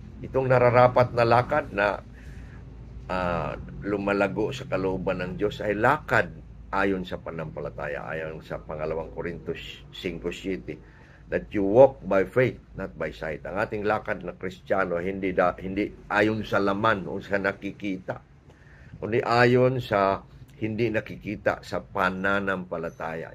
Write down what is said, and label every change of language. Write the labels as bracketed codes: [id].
[tl] Itong nararapat na lakad na lumalago sa kalooban ng Diyos ay lakad ayon sa pananampalataya. Ayon sa 2 Corintios 5:7. [en] That you walk by faith, not by sight. [tl] Ang ating lakad na Kristiyano hindi ayon sa laman o sa nakikita, kundi ayon sa hindi nakikita, sa pananampalataya.